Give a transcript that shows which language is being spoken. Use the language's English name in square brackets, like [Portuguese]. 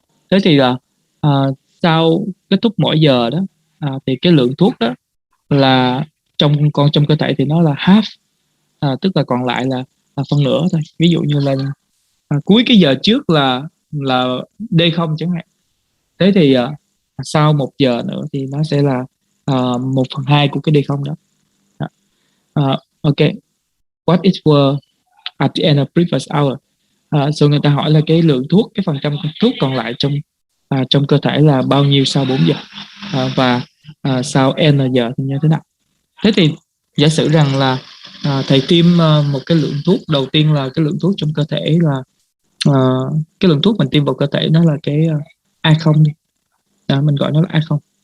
[Vietnamese] Thế thì là sau kết thúc mỗi giờ đó, thì cái lượng thuốc đó là trong cơ thể thì nó là half, tức là còn lại là phân nửa thôi. Ví dụ như là cuối cái giờ trước là D0 chẳng hạn. Thế thì sau 1 giờ nữa thì nó sẽ là 1/2 của cái D0 đó. [English] Okay, what is were at the end of previous hour? [Vietnamese] So người ta hỏi là cái lượng thuốc, cái phần trăm thuốc còn lại trong cơ thể là bao nhiêu sau 4 giờ, và sau n giờ thì như thế nào. Thế thì giả sử rằng là thầy tiêm một cái lượng thuốc, đầu tiên là cái lượng thuốc trong cơ thể là cái lượng thuốc mình tiêm vào cơ thể nó là cái A0 đi. Mình gọi nó là A0.